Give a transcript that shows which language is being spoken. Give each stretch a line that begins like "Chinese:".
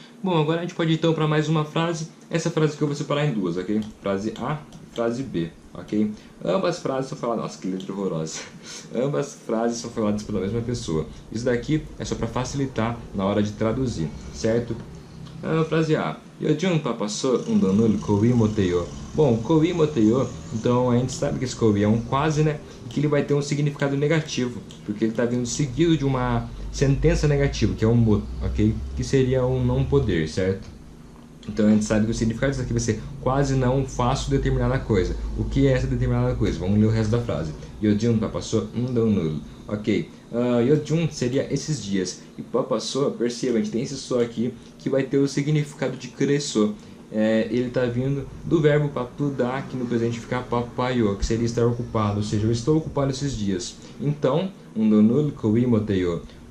Portuguese: Bom, agora a gente pode ir então para mais uma frase. Essa frase que eu vou separar em duas, ok? Frase A e frase B, ok? Ambas frases são faladas... Nossa, que letra horrorosa. Ambas frases são faladas pela mesma pessoa. Isso daqui é só para facilitar na hora de traduzir, certo? Frase A.
Korean: 요즘 바빠서 운동을 거의 못해요.
Portuguese: Bom,
Korean: 거의 못해요,
Portuguese: então a gente sabe que esse 거의 é um quase, né? E que ele vai ter um significado negativo, porque ele está vindo seguido de uma sentença negativa, que é um 못, ok? Que seria um não poder, certo? Então a gente sabe que o significado disso aqui vai ser quase não faço determinada coisa. O que é essa determinada coisa? Vamos ler o resto da frase.
Korean: 요즘 바빠서 운동을. Ok.
Portuguese: 요즘 seria esses dias. E 바빠서, perceba, a gente tem esse só aqui que vai ter o significado de crescer. Ele está vindo do verbo papudar, que no presente fica papayo, que seria estar ocupado, ou seja, eu estou ocupado esses dias.
Korean: Então, 운동을 거의 못해요.